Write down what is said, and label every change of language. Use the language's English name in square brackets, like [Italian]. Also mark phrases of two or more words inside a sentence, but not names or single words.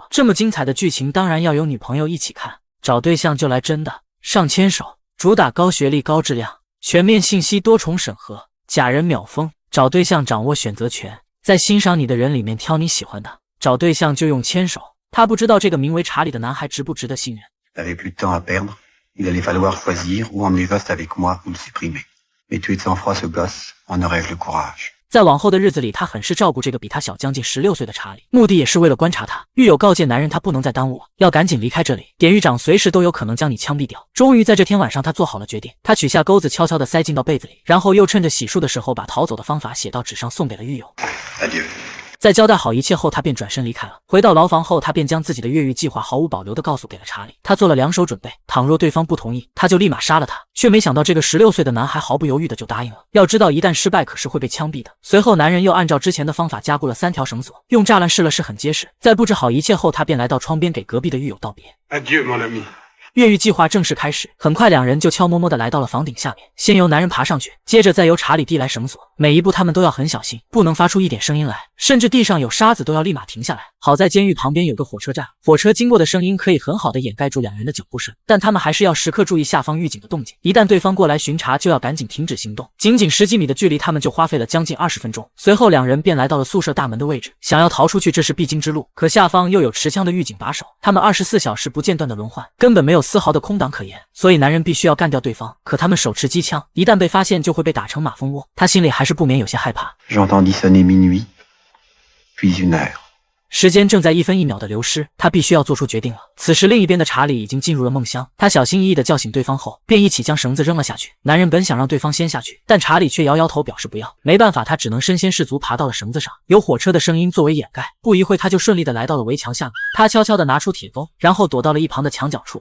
[Chinese] 这么精彩的剧情，当然要有女朋友一起看。找对象就来真的，上牵手，主打高学历高质量，全面信息多重审核，假人秒封。找对象掌握选择权，在欣赏你的人里面挑你喜欢的。找对象就用牵手。他不知道这个名为查理的男孩值不值得信任。 [French] T'avais plus de temps à perdre. Il allait falloir choisir ou emmener Vost avec moi ou le supprimer. Mais tuer de sang-froid ce gosse, en aurais-je le courage. [Chinese] 在往后的日子里，他很是照顾这个比他小将近16岁的查理，目的也是为了观察他。狱友告诫男人，他不能再耽误了，要赶紧离开这里。典狱长随时都有可能将你枪毙掉。终于在这天晚上，他做好了决定。他取下钩子，悄悄地塞进到被子里，然后又趁着洗漱的时候，把逃走的方法写到纸上，送给了狱友。 [French] Adieu. [Chinese] 在交代好一切后，他便转身离开了。回到牢房后，他便将自己的越狱计划毫无保留地告诉给了查理。他做了2手准备，倘若对方不同意，他就立马杀了他。却没想到这个16岁的男孩毫不犹豫地就答应了。要知道，一旦失败，可是会被枪毙的。随后，男人又按照之前的方法加固了3条绳索，用栅栏试了试，很结实。在布置好一切后，他便来到窗边给隔壁的狱友道别。 [French] Adieu, mon ami. [Chinese] 越狱计划正式开始，很快2人就悄摸摸地来到了房顶下面，先由男人爬上去，接着再由查理递来绳索，每一步他们都要很小心，不能发出一点声音来，甚至地上有沙子都要立马停下来。好在监狱旁边有个火车站，火车经过的声音可以很好的掩盖住2人的脚步声，但他们还是要时刻注意下方狱警的动静，一旦对方过来巡查，就要赶紧停止行动。仅仅10几米的距离，他们就花费了将近20分钟。随后2人便来到了宿舍大门的位置，想要逃出去，这是必经之路，可下方又有持枪的狱警把守，他们24小时不间断的轮换，根本没有丝毫的空档可言，所以男人必须要干掉对方。可他们手持机枪，一旦被发现就会被打成马蜂窝，他心里还是不免有些害怕。 [French] J'entendis sonner minuit, puis 1 heure. [Chinese] 时间正在1分1秒的流失，他必须要做出决定了。此时另一边的查理已经进入了梦乡，他小心翼翼地叫醒对方后，便一起将绳子扔了下去。男人本想让对方先下去，但查理却摇摇头表示不要。没办法，他只能身先士卒爬到了绳子上，有火车的声音作为掩盖。不一会，他就顺利地来到了围墙下面。他悄悄地拿出铁钩，然后躲到了一旁的墙角处。